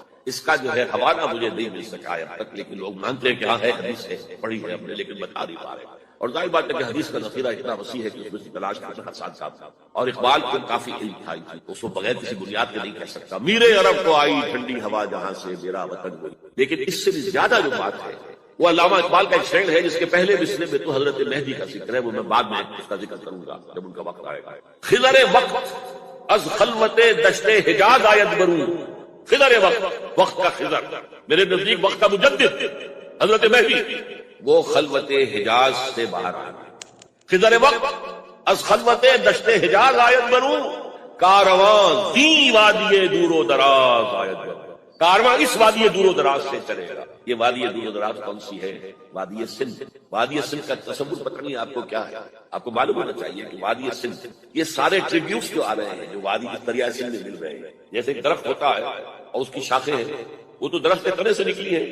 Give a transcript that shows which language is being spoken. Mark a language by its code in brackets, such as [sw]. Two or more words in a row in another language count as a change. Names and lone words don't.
[ur] اس کا جو ہے حوالہ مجھے نہیں مل سکا اب تک، لیکن لوگ مانتے ہیں کہ ہاں ہے، حدیث ہے، پڑھی ہے ہم نے، لیکن بتا نہیں پا رہے، اور ظاہر بات ہے کہ حدیث کا ذخیرہ اتنا وسیع ہے کہ اس میں سے تلاش کرنا ساتھ ساتھ، اور اقبال کو کافی علم تھا اس کو بغیر کسی بنیاد کے نہیں کہہ سکتا، میرے عرب کو آئی ٹھنڈی ہوا جہاں سے، میرا وطن وہی۔ لیکن اس سے بھی زیادہ جو بات ہے وہ علامہ اقبال کا ایک شعر ہے جس کے پہلے مصرے میں تو حضرت مہدی کا ذکر ہے، وہ میں بعد میں اس کا ذکر کروں گا جب ان کا وقت آئے گا۔ [fa] خضر وقت از خلوت دشت حجاز آید برون، خضر وقت [ur] کا خضر، میرے نزدیک وقت کا مجدد حضرت مہدی، وہ خلوت حجاز سے باہر آئے۔ [fa] خضر وقت از خلوت دشت حجاز آید برون، کارواں دی وادی دور و دراز آید برون، [ur] کارواں اس وادی دور و دراز سے چلے گا۔ یہ وادی دور و دراز کون سی ہے؟ وادی سندھ۔ وادی سندھ کا تصور پتہ نہیں آپ کو کیا ہے، آپ کو معلوم ہونا چاہیے کہ وادی سندھ، یہ سارے ٹریبیوٹس جو آ رہے ہیں جو وادی کے دریائے سندھ میں مل رہے ہیں، جیسے ایک درخت ہوتا ہے اور اس کی شاخیں ہیں، وہ تو درخت کے تنے سے نکلی ہے.